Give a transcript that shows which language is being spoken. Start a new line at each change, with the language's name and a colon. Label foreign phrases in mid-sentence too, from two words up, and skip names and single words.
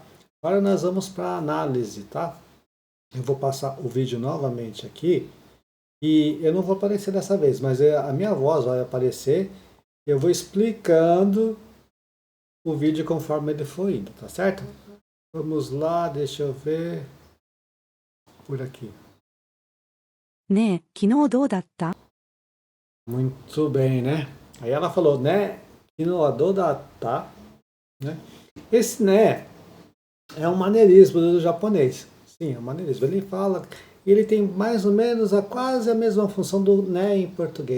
Portuguese: Agora nós vamos para a análise, tá? Eu vou passar o vídeo novamente aqui e eu não vou aparecer dessa vez, mas a minha voz vai aparecer. Eu vou explicando o vídeo conforme ele for indo, tá certo? Vamos lá, deixa eu ver por aqui.
Japanese: ねえ、昨日どうだった
Portuguese: Muito bem, né? Aí ela falou, né?
Japanese: 昨日どうだった、ね?
Portuguese: Esse né é um maneirismo do japonês. Sim, é um maneirismo. Ele fala, ele tem mais ou menos quase a mesma função do né em português.